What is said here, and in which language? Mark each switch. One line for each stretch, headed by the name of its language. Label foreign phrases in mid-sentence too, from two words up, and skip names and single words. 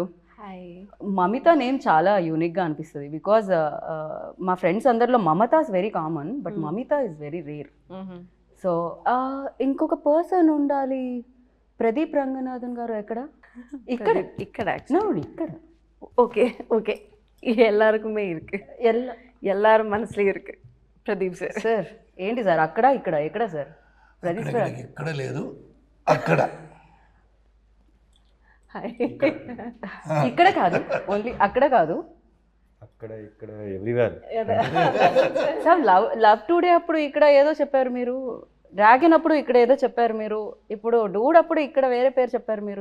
Telugu: హాయ్. మమిత నేమ్ చాలా యూనిక్గా అనిపిస్తుంది బికాజ్ మా ఫ్రెండ్స్ అందరిలో మమత
English: is very common, but Mamitha is very rare.
Telugu: సో ఇంకొక పర్సన్ ఉండాలి. ప్రదీప్ రంగనాథన్ గారు ఎక్కడ? ఇక్కడ ఇక్కడ
Tamil: ஓகே ஓகே எல்லாருக்குமே இருக்கு. எல்லாரும் மனசுல இருக்கு பிரதீப் சார்.
Telugu: సార్ ఏంటి సార్ అక్కడ ఇక్కడ ఎక్కడ సార్? ప్రదీప్ సార్ ఎక్కడ లేదు, అక్కడ. హాయ్. ఇక్కడ కాదు, ఓన్లీ అక్కడ కాదు, అక్కడ ఇక్కడ ఎవ్రీవేర్. సార్ లవ్ టుడే అప్పుడు ఇక్కడ ఏదో చెప్పారు మీరు, డ్రాగన్ అప్పుడు ఇక్కడ ఏదో చెప్పారు మీరు, ఇప్పుడు డూడ్ అప్పుడు ఇక్కడ వేరే పేరు చెప్పారు మీరు.